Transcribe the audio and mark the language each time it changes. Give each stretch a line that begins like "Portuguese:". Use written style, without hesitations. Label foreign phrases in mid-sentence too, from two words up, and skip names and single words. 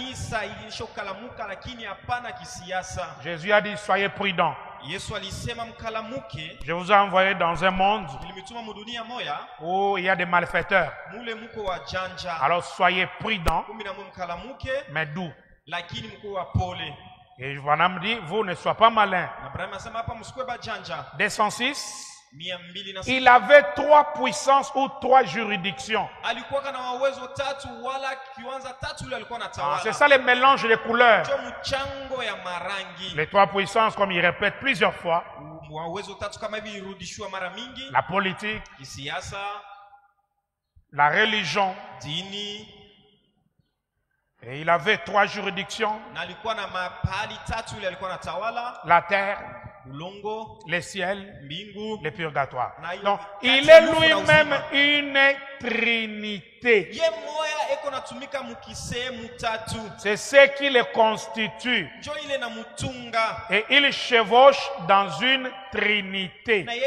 French: Jésus a dit, soyez prudents. Je vous ai envoyé dans un monde où il y a des malfaiteurs. Alors soyez prudents, mais doux.
Swahili: lakini mkuu wa pole.
French: Et Branham dit, vous ne soyez pas malin.
Swahili: Na Branham anasema hapa msikuwe bajanja. 206. 206.
French: Il avait 3 puissances ou 3 juridictions.
Swahili: Alikuwa kana uwezo 3 wala kiwanza 3 yule alikuwa anatawala.
French: C'est ça le mélange des couleurs.
Swahili: Ndio mchango ya marangi.
French: Les 3 puissances, comme il répète plusieurs fois.
Swahili: Uwezo 3 kama hivi irudishwa mara mingi.
French: La politique,
Swahili: kisiasa,
French: la religion.
Swahili: Dini.
French: Et il avait 3 juridictions.
Swahili: Na alikuwa na mahali 3 yule alikuwa anatawala.
French: La terre,
Swahili: ulongo,
French: le ciel,
Swahili: mbingu,
French: le purgatoire. Donc, il est lui-même une trinité. C'est ce qui le constitue. Et il chevauche dans une trinité.